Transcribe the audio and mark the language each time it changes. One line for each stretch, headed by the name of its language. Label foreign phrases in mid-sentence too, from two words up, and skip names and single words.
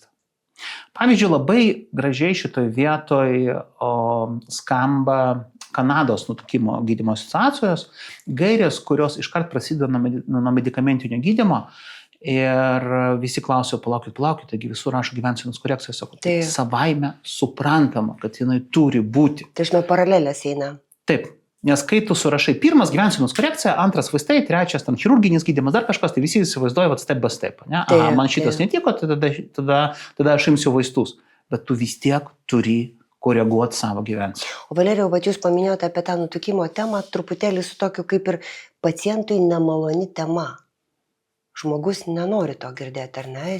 Lithuanian: Pavyzdžiui, labai gražiai šitoj vietoj skamba Kanados nutukimo gydymo asociacijos gairės, kurios iškart prasideda nuo medikamentinio gydymo ir visi klausia, palaukit, taigi visur rašo gyvensenos korekcijos, sako, tai savaime suprantama, kad jinai turi būti. Tai žinau, paralelės eina. Taip. Nes kai tu surašai pirmas gyvensenos korekcija, antras vaistai, trečias ten chirurginis gydymas, dar kažkas, tai visi įsivaizduoja
English: step by step.
Lithuanian: Man šitas netiko, tada aš imsiu vaistus. Bet tu vis tiek turi koreguoti savo gyvenseną. O Valerijau, jūs paminėjote apie tą nutukimo temą truputėlį su tokiu kaip ir pacientui nemaloni tema. žmogus nenori to girdėti, ar ne?